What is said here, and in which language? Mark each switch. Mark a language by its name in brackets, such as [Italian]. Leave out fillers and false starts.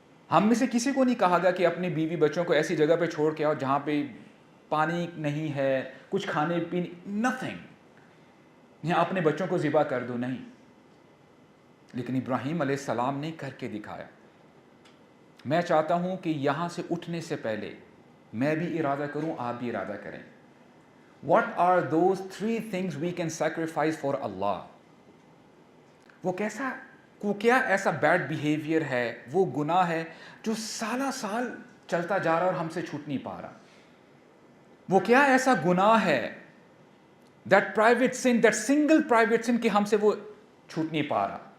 [Urdu] ہم میں سے کسی کو نہیں کہا گیا کہ اپنی بیوی بچوں کو ایسی جگہ پہ چھوڑ کے آؤ جہاں پہ پانی نہیں ہے, کچھ کھانے پینے, نتھنگ, یا اپنے بچوں کو ذبح کر دو, نہیں. لیکن ابراہیم علیہ السلام نے کر کے دکھایا. میں چاہتا ہوں کہ یہاں سے اٹھنے سے پہلے میں بھی ارادہ کروں, آپ بھی ارادہ کریں. [English] What are those 3 things we can sacrifice for Allah? [Urdu] وہ کیا ایسا بیڈ بیہیویئر ہے, وہ گناہ ہے جو سالہ سال چلتا جا رہا اور ہم سے چھوٹ نہیں پا رہا. وہ کیا ایسا گناہ ہے, [English] that private sin, that single private sin, [Urdu] کہ ہم سے وہ چھوٹ نہیں پا رہا.